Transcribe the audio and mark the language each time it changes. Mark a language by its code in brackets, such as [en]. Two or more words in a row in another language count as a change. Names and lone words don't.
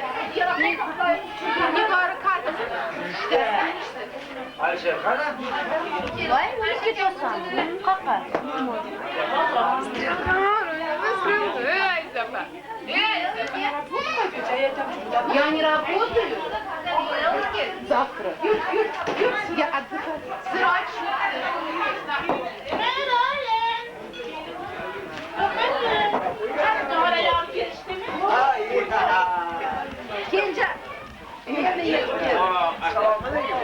[uz] Nigori qadi. Alisher, qani? Voy, nima ketyapsan? Qaqa. [ru] Я не работаю. Завтра. Я отдыхаю. Срочно. [uz] Kenja. Assalomu alaykum.